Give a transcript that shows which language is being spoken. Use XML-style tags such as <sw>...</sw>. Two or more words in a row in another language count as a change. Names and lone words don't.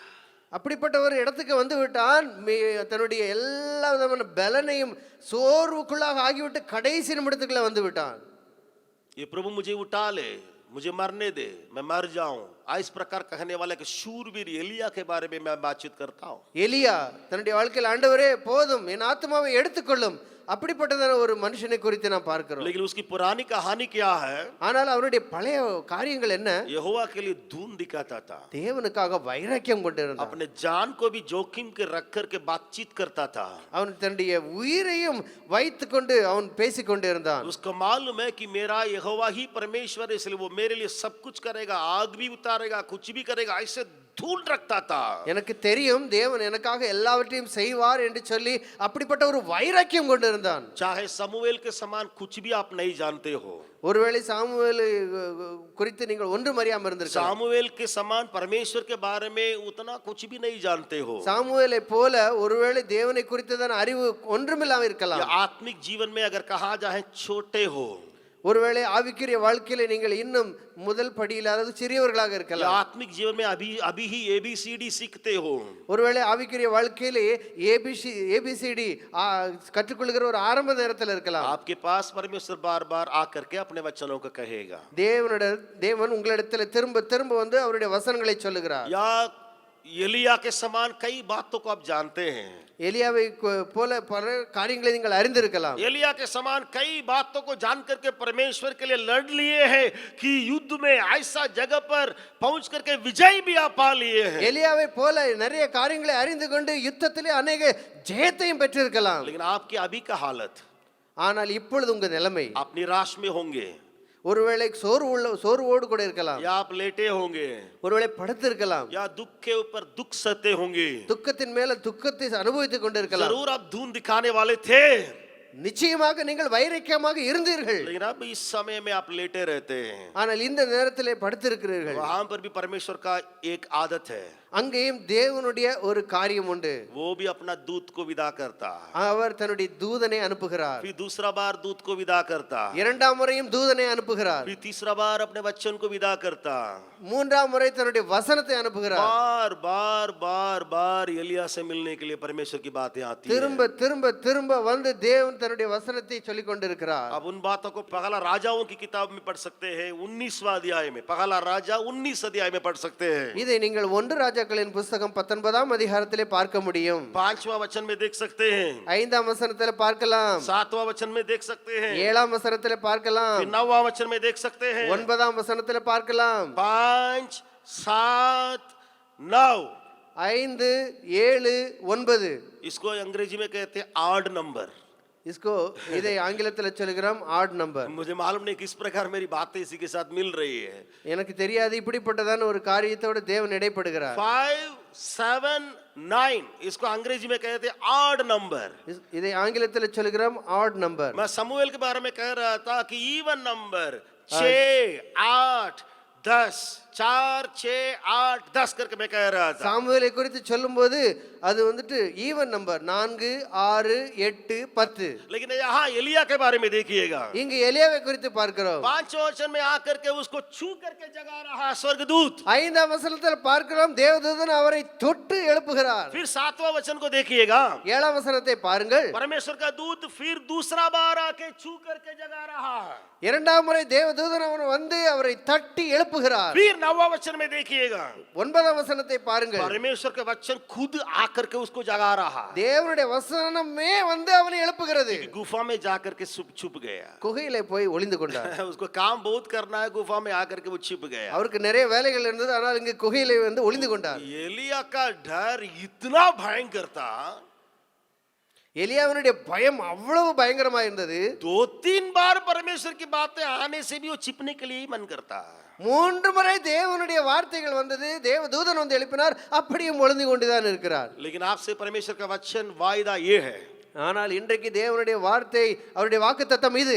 <ta>அப்படிப்பட்ட ஒரு இடத்துக்கு வந்து விட்டான். தன்னுடைய எல்லா விதமான பலனையும் சோர்வுக்குள்ளாக ஆகிவிட்டு கடைசி நிமிடத்துக்குள்ள வந்து விட்டான்.</ta> <hi>ये प्रभु मुझे उठा ले, मुझे मरने दे, मैं मर जाऊं, इस प्रकार कहने वाले के शूरवीर एलिया के बारे में मैं बातचीत करता हूं।</hi> <ta>எலியா தன்னுடைய வாழ்க்கையில் ஆண்டவரே போதும், என் ஆத்மாவை எடுத்துக்கொள்ளும், அப்படிப்பட்டதான ஒரு மனுஷனை குறித்து நாம் பார்க்கிறோம்.</ta> <hi>लेकिन उसकी पुरानी कहानी क्या है?</hi> <ta>ஆனால் அவருடைய பழைய காரியங்கள் என்ன?</ta> <hi>यहोवा के लिए धून दिखाता था,</hi> <ta>தேவனுக்காக வைராக்கியம் கொண்டிருந்தான்.</ta> <hi>अपने जान को भी जोखिम के रख करके बातचीत करता था।</hi> <ta>அவன் தன்னுடைய உயிரையும் வைத்துக் கொண்டு அவன் பேசிக் கொண்டிருந்தான்.</ta> <hi>उसको मालूम है कि मेरा यहोवा ही परमेश्वर है, इसलिए वो मेरे लिए सब कुछ करेगा, आग भी उतारेगा, कुछ भी करेगा, ऐसे धून रखता था।</hi> <ta>எனக்கு தெரியும் தேவன் எனக்காக எல்லாவற்றையும் செய்வார் என்று சொல்லி அப்படிப்பட்ட ஒரு வைராக்கியம் கொண்டிருந்தான்.</ta> <hi>चाहे समूएल के समान कुछ भी आप नहीं जानते हो,</hi> <ta>ஒருவேளை சாமுவேல் குறித்து நீங்கள் ஒன்றும் அறியாமல் இருந்திருக்கலாம்.</ta> <hi>सामुएल के समान परमेश्वर के बारे में उतना कुछ भी नहीं जानते हो,</hi> <ta>சாமுவேலை போல ஒருவேளை தேவனை குறித்ததான அறிவு ஒன்றுமில்லாமல் இருக்கலாம்.</ta> <hi>या आत्मिक जीवन में अगर कहा जाए छोटे हो,</hi> <ta>ஒருவேளை ஆவிக்குரிய வாழ்க்கையில நீங்கள் இன்னும் முதல் படியில் அதாவது சிறியவர்களாக</ta> <hi>या</hi> <ta>இருக்கலாம்.</ta> <hi>आत्मिक जीवन में अभी ही ABCD सीखते हो,</hi> <ta>ஒருவேளை ஆவிக்குரிய வாழ்க்கையிலே ABCD கற்றுக்கொள்கிற ஒரு ஆரம்ப நேரத்தில் இருக்கலாம்.</ta> <hi>आपके पास परमेश्वर बार बार आकर के अपने वचनों को कहेगा,</hi> <ta>தேவன் உங்களிடத்தில் திரும்ப திரும்ப வந்து அவருடைய வசனங்களை சொல்லுகிறார்.</ta> <hi>या एलिया के समान कई बातों को आप जानते हैं।</hi> <ta>எலியாவை போல பல காரியங்களை நீங்கள் அறிந்திருக்கலாம்.</ta> <hi>एलिया के समान कई बातों को जान करके परमेश्वर के लिए लड़ लिए हैं कि युद्ध में ऐसा जगह पर पहुंच करके विजय भी आप पा लिए हैं।</hi> <ta>எலியாவை போல நிறைய காரியங்களை அறிந்து கொண்டு யுத்தத்திலே अनेक ஜெயத்தையும் பெற்றிருக்கலாம்.</ta> <hi>लेकिन आपकी अभी का हालत,</hi> <ta>ஆனால் இப்பொழுது உங்க நிலைமை,</ta> <hi>आप निराश में होंगे,</hi> <ta>ஒருவேளை சோர்வோடு கூட இருக்கலாம்,</ta> <hi>या आप लेटे होंगे,</hi> <ta>ஒருவேளை படுத்திருக்கலாம்,</ta> <hi>या दुख के ऊपर दुख सहते होंगे।</hi> <ta>துக்கத்தின் மேல துக்கத்தை அனுபவித்துக் கொண்டிருக்கலாம்.</ta> <hi>जरूर आप धून दिखाने वाले थे,</hi> <ta>நிச்சயமாக நீங்கள் வைராக்கியமாக இருந்தீர்கள்.</ta> <hi>लेकिन अब इस समय में आप लेटे रहते हैं।</hi> <ta>ஆனால் இந்த நேரத்திலே படுத்திருக்கிறீர்கள்.</ta> <hi>वहां पर भी परमेश्वर का एक आदत है,</hi> <ta>அங்கேயும் தேவனுடைய ஒரு காரியம் உண்டு.</ta> <hi>वो भी अपना दूत को विदा करता,</hi> <ta>அவர் தன்னுடைய தூதனை அனுப்புகிறார்.</ta> <hi>फिर दूसरा बार दूत को विदा करता,</hi> <ta>இரண்டாம் முறையும் தூதனை அனுப்புகிறார்.</ta> <hi>फिर तीसरा बार अपने वचन को विदा करता,</hi> <ta>மூன்றாம் முறை தன்னுடைய வசனத்தை அனுப்புகிறார்.</ta> <hi>बार बार बार बार एलिया से मिलने के लिए परमेश्वर की बातें आती</hi> <ta>திரும்ப</ta> <hi>हैं।</hi> <ta>திரும்ப திரும்ப வந்து தேவன் தன்னுடைய வசனத்தை சொல்லிக் கொண்டிருக்கிறார்.</ta> <hi>अब उन बातों को पहला राजाओं की किताब में पढ़ सकते हैं, 19वां अध्याय में, पहला राजा 19 अध्याय में पढ़ सकते हैं।</hi> <ta>இதை நீங்கள் ஒன்று ராஜாக்களின் புஸ்தகம் 19ஆம் அதிகாரத்திலே பார்க்க முடியும்.</ta> <hi>5वां वचन में देख सकते हैं,</hi> <ta>5ஆம் வசனத்திலே பார்க்கலாம்,</ta> <hi>7वां वचन में देख सकते हैं,</hi> <ta>7ஆம் வசனத்திலே பார்க்கலாம்,</ta> <hi>फिर 9वां वचन में देख सकते हैं,</hi> <ta>9ஆம் வசனத்திலே பார்க்கலாம்.</ta> <hi>5 7 9,</hi> <ta>5 7 9.</ta> <hi>इसको अंग्रेजी में कहते हैं</hi> <en>odd number.</en> <ta>इसको இதை ஆங்கிலத்தில் சொல்கிறோம்</ta> <en>odd number.</en> <hi>मुझे मालूम नहीं किस प्रकार मेरी बातें इसी के साथ मिल रही है।</hi> <ta>எனக்கு தெரியாது இப்படிப்பட்டதான ஒரு காரியத்தோடு தேவன் இடைப்படுகிறார்.</ta> <hi>5 7 9, इसको अंग्रेजी में कहते हैं</hi> <en>odd number.</en> <ta>இதை ஆங்கிலத்தில் சொல்கிறோம்</ta> <en>odd number.</en> <hi>मैं समूएल के बारे में कह रहा था कि</hi> <en>even number</en> <hi>6 8 10, 4 6 8 10 करके मैं कह रहा था।</hi> <ta>சாமுவேலை குறித்து சொல்லும்போது அது வந்துட்டு</ta> <en>even number</en> <ta>4 6 8 10.</ta> <hi>लेकिन यहाँ एलिया के बारे में देखिएगा,</hi> <ta>இங்கு எலியாவை குறித்து பார்க்கிறோம்.</ta> <hi>5वें वचन में आकर के उसको छू करके जगा रहा स्वर्गदूत।</hi> <ta>5ஆம் வசனத்தில் பார்க்கிறோம் தேவதூதன் அவரை தொட்டு எழுப்புகிறார்.</ta> <hi>फिर 7वां वचन को देखिएगा,</hi> <ta>7ஆம் வசனத்தை பாருங்கள்.</ta> <hi>परमेश्वर का दूत फिर दूसरा बार आके छू करके जगा रहा है।</hi> <ta>இரண்டாம் முறை தேவதூதன் அவன் வந்து அவரை தட்டி எழுப்புகிறார்.</ta> <hi>फिर 9वां वचन में देखिएगा,</hi> <ta>9ஆம் வசனத்தை பாருங்கள்.</ta> <hi>परमेश्वर का वचन खुद आकर के उसको जगा रहा है।</hi> <ta>தேவனுடைய வசனமே வந்து அவனை எழுப்புகிறது.</ta> <hi>गुफा में जाकर के छुप गया,</hi> <ta>குகையிலே போய் ஒளிந்து கொண்டார்.</ta> <hi>उसको काम बहुत करना है, गुफा में आकर के वो छिप गया।</hi> <ta>அவருக்கு நிறைய வேலைகள் இருந்தது, ஆனால் இங்கு குகையிலே வந்து ஒளிந்து கொண்டார்.</ta> <hi>एलिया का डर इतना भयंकर था,</hi> <ta>எலியாவினுடைய பயம் அவ்வளவு பயங்கரமா இருந்தது.</ta> <hi>2-3 बार परमेश्वर की बातें आने से भी वो छिपने के लिए ही मन करता है।</hi> <ta>3 முறை தேவனுடைய வார்த்தைகள் வந்தது, தேவதூதன் வந்து எழுப்பினார், அப்படியும் ஒளிந்து கொண்டுதான் இருக்கிறார்.</ta> <hi>लेकिन आपसे परमेश्वर का वचन वायदा ये है,</hi> <ta>ஆனால் இன்றைக்கு தேவனுடைய வார்த்தை அவருடைய வாக்குத்தத்தம் இது.</ta>